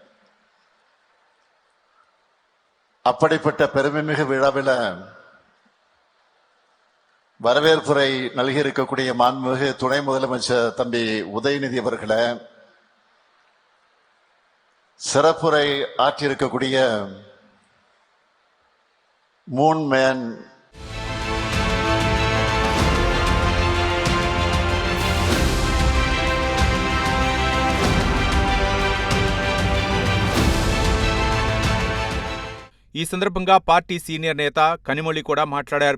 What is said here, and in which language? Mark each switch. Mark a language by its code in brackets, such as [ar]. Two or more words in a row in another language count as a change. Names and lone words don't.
[ta] அப்படிப்பட்ட பெருமைமிகு விழாவில் வரவேற்புரை நல்கி இருக்கக்கூடிய மாண்புமிகு துணை முதலமைச்சர் தம்பி உதயநிதி அவர்களை, சிறப்புரை ஆற்றியிருக்கக்கூடிய மூன் மேன் [te] ఈ సందర్భంగా పార్టీ సీనియర్ నేత కనిమొళి కూడా మాట్లాడారు.